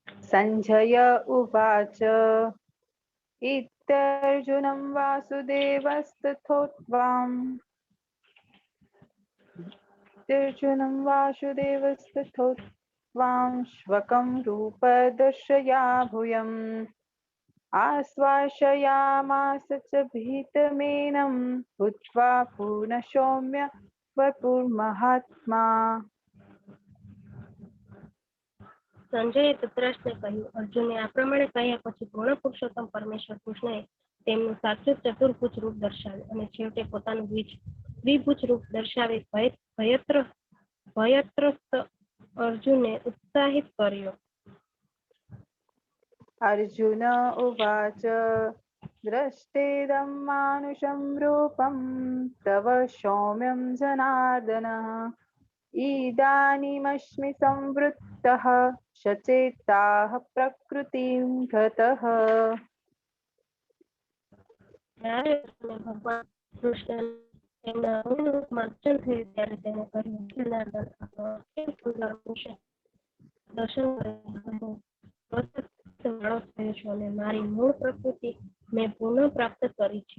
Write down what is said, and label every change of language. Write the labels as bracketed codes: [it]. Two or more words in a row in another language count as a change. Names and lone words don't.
[sa] संजय उवाच इत्यर्जुनं वासुदेवस्तथोक्त्वां श्वकं रूपदर्शया भूयम् आश्वासयामास च भीतमेनं भूत्वा पुनः सौम्य वपुर्महात्मा। [gu] સંજયે ધૃતરાષ્ટ્રને કહ્યું, અર્જુને આ પ્રમાણે કહ્યા પછી પૂર્ણ પુરુષોત્તમ પરમેશ્વર કૃષ્ણએ તેમનું સાચું ચતુર્ભુજ રૂપ દર્શાવ્યું અને છેવટે પોતાનું દ્વિભુજ રૂપ દર્શાવી ભયત્રસ્ત અર્જુનને ઉત્સાહિત કર્યો. [sa] अर्जुन उवाच दृष्टेदं मानुषं रूपं तव सौम्यं जनार्दन इदानीमस्मि संवृत्तः सचेताः प्रकृतिं गतः. [gu] ભગવાન કૃષ્ણ તેમના રૂપમાં દર્શન થયું ત્યારે તેને કહ્યું, જનાર્દન, દર્શન માણસ થયો છું અને મારી મૂળ પ્રકૃતિ મેં પુનઃ પ્રાપ્ત કરી છે.